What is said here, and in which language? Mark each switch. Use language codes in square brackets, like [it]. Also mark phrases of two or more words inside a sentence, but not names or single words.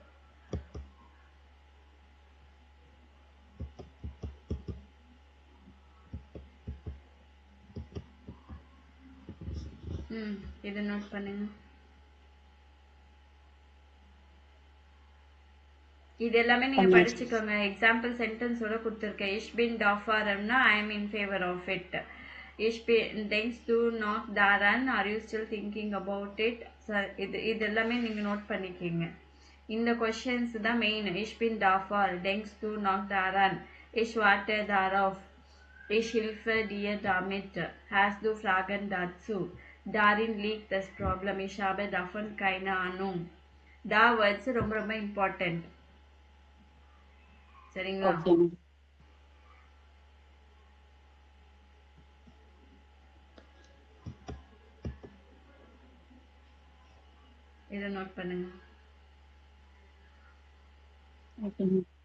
[ta] இதை நோட் பண்ணுங்க. இது எல்லாமே நீங்க படிச்சுக்கோங்க. எக்ஸாம்பிள் சென்டென்ஸோட கொடுத்துருக்கேன். [de] Ich bin dafür [en] னா I am in favor of it. [de] Ich bin denkst du noch daran, [en] are you still thinking about it? [ta] இது எல்லாமே நீங்க நோட் பண்ணிக்கீங்க. இந்த கொஸ்டின்ஸ் தான் மெயின். [de] Ich bin dafür, denkst du noch daran, ich warte darauf, ich helfe dir damit, hast du Fragen dazu, darin liegt das Problem, ich habe davon keine Ahnung. [ta] Da words ரொம்ப ரொம்ப இம்பார்ட்டன்ட். சரிங்களா? [en] okay ma'am. [ta] இதை நோட் பண்ணுங்க. [en] okay ma'am.